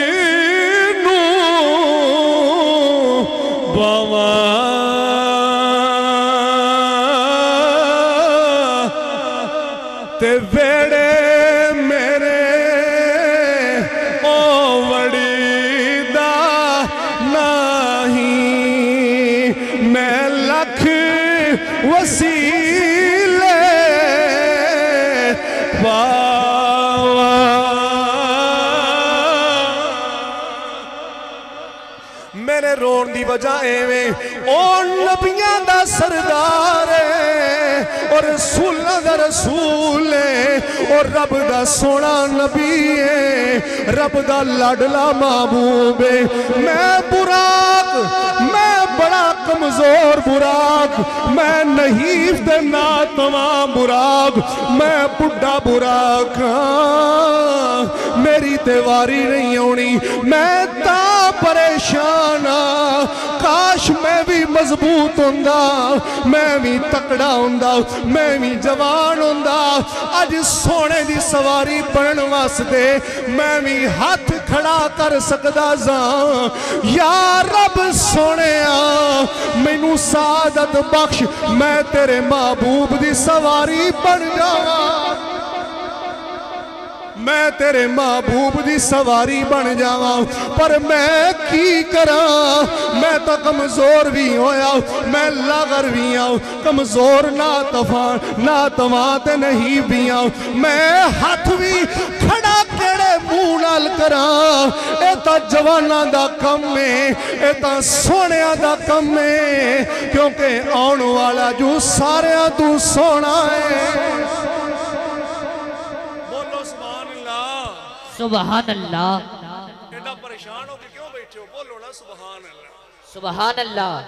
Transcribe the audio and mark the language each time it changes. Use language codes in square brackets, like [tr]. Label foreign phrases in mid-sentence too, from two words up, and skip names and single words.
[pa] تے ویڑے میرے او وڑی دا نہیں, میں لکھ وسیلے پاواں. میرے رون دی وجہ ایویں او نبیاں دا سردار ہے اور رسولاں دا رسول ہے اور رب دا سونا نبی ہے, رب دا لاڈلا محبوب ہے. میں براق, میں بڑا کمزور براق, میں نحیف تے ناتواں براق, میں بڈھا براق ہاں, میری تے واری نہیں ہونی. میں تا پریشان ہاں, کاش میں بھی مضبوط ہوندا, میں بھی تکڑا ہوندا, میں بھی جوان ہوندا. اج سونے دی سواری بنن واسطے میں بھی ہاتھ کھڑا کر سکدا ساں. یا رب سونیا مینوں سعادت بخش, میں تیرے محبوب دی سواری بن جاواں, میں تیرے محبوب دی سواری بن جاواں. پر میں کی کراں, میں تو کمزور بھی ہویا, میں لاغر بھی آؤں, کمزور ناتواں تے نہیں بھی آؤں. میں ہاتھ بھی کھڑا کیڑے منہ نال کراں, اے تا جواناں دا کم ہے, اے تا سونیاں دا کم ہے, کیونکہ آن والا جو ساریاں تو سونا ہے. [ar] سبحان اللہ. [pa] ایڈا پریشان ہو کے کیوں بیٹھے ہو؟ بولو نا [ar] سبحان اللہ. سبحان اللہ.